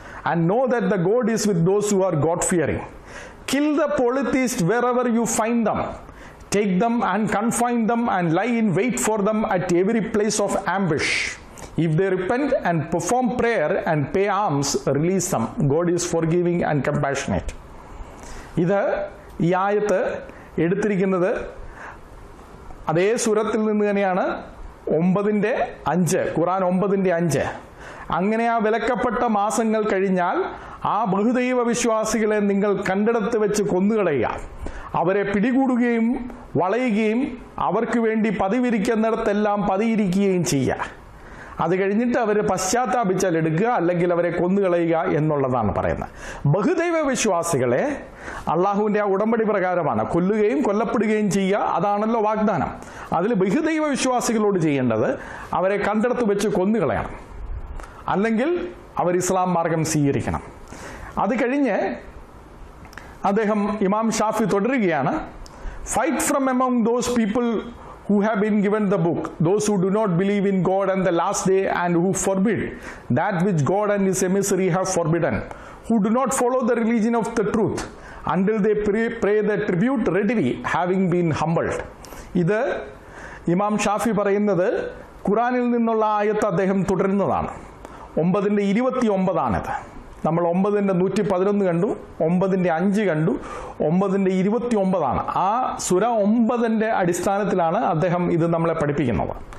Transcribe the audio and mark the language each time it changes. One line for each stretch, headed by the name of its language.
English: And know that the God is with those who are God-fearing. Kill the polytheists wherever you find them. Take them and confine them and lie in wait for them at every place of ambush. If they repent and perform prayer and pay alms, release them. God is forgiving and compassionate.
Malayalam: ഇത് ഈ ആയത്ത് എടുത്തിരിക്കുന്നത് അതേ സൂറത്തിൽ നിന്ന് തന്നെയാണ്. 9:5 ഖുർആൻ 9:5. അങ്ങനെ ആ വിലക്കപ്പെട്ട മാസങ്ങൾ കഴിഞ്ഞാൽ ആ ബഹുദൈവ വിശ്വാസികളെ നിങ്ങൾ കണ്ടിടത്ത് വെച്ച് കൊന്നുകളയുക, അവരെ പിടികൂടുകയും വളയുകയും അവർക്ക് വേണ്ടി പതിവിരിക്കുന്നിടത്തെല്ലാം പതിയിരിക്കുകയും ചെയ്യുക. അത് കഴിഞ്ഞിട്ട് അവർ പശ്ചാത്താപിച്ചാൽ എടുക്കുക, അല്ലെങ്കിൽ അവരെ കൊന്നുകളയുക എന്നുള്ളതാണ് പറയുന്നത്. ബഹുദൈവ വിശ്വാസികളെ അള്ളാഹുവിൻ്റെ ആ ഉടമ്പടി പ്രകാരമാണ് കൊല്ലുകയും കൊല്ലപ്പെടുകയും ചെയ്യുക. അതാണല്ലോ വാഗ്ദാനം. അതിൽ ബഹുദൈവ വിശ്വാസികളോട് ചെയ്യേണ്ടത് അവരെ കണ്ടെടുത്ത് വെച്ച് കൊന്നുകളയണം, അല്ലെങ്കിൽ അവർ ഇസ്ലാം മാർഗം സ്വീകരിക്കണം. അത് കഴിഞ്ഞ് അദ്ദേഹം ഇമാം ഷാഫി തുടരുകയാണ്,
English: Fight from among those people who have been given the book, those who do not believe in God and the last day, and who forbid that which God and his emissary have forbidden, who do not follow the religion of the truth until they pay the tribute readily, having been humbled.
Malayalam: ഇത് ഇമാം ഷാഫി പറയുന്നത് ഖുറാനിൽ നിന്നുള്ള ആയത്ത് അദ്ദേഹം തുടരുന്നതാണ്. 9:29 നമ്മൾ 9:111 കണ്ടു, 9:5 കണ്ടു, 9:29. ആ സുര 9 അടിസ്ഥാനത്തിലാണ് അദ്ദേഹം ഇത് നമ്മളെ പഠിപ്പിക്കുന്നത്.